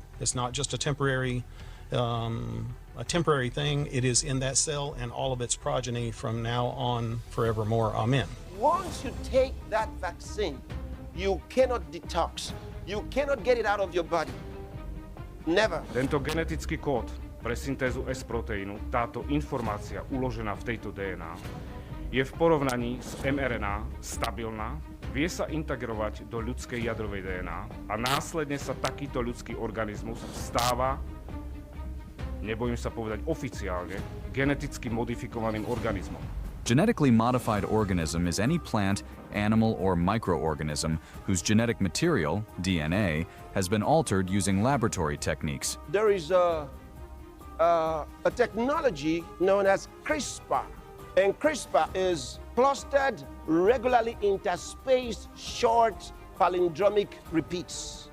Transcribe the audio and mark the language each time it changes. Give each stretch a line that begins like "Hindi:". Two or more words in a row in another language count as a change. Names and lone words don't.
English: It's not just a temporary thing. It is in that cell and all of its progeny from now on forevermore. Amen. Once you take that vaccine, you cannot detox. You cannot get it out of your body. Never.
Slovak: Tento genetický kód pre syntézu S-proteínu, táto informácia uložená v tejto DNA, je v porovnaní s mRNA stabilná, vie sa integrovať do ľudskej jadrovej DNA a následne sa takýto ľudský organizmus stáva, nebojím sa povedať oficiálne, geneticky modifikovaným organizmom.
English: Genetically modified organism is any plant, animal, or microorganism whose genetic material, DNA, has been altered using laboratory techniques. There is a technology known as CRISPR. And CRISPR is clustered, regularly interspaced, short palindromic repeats.